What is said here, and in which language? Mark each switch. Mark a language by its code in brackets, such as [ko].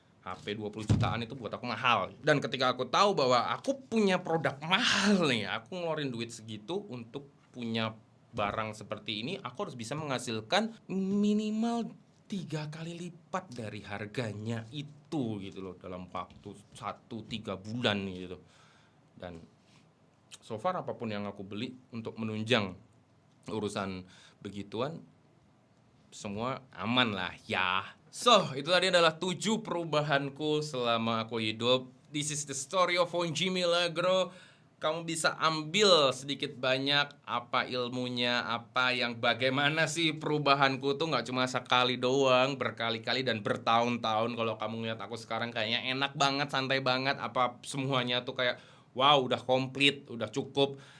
[id] HP 20 jutaan itu buat aku mahal. Dan ketika aku tahu bahwa aku punya produk mahal nih, aku ngeluarin duit segitu untuk punya barang seperti ini, aku harus bisa menghasilkan minimal 3 kali lipat dari harganya itu gitu loh, dalam waktu 1-3 bulan gitu. Dan so far apapun yang aku beli untuk menunjang urusan begituan, semua aman lah ya. So, itu tadi adalah 7 perubahanku selama aku hidup. [en] This is the story of Honji Milagro. [id] Kamu bisa ambil sedikit banyak apa ilmunya, apa yang bagaimana sih perubahanku tuh nggak cuma sekali doang, berkali-kali dan bertahun-tahun. Kalau kamu lihat aku sekarang kayaknya enak banget, santai banget, apa semuanya tuh kayak wow, udah komplit, udah cukup.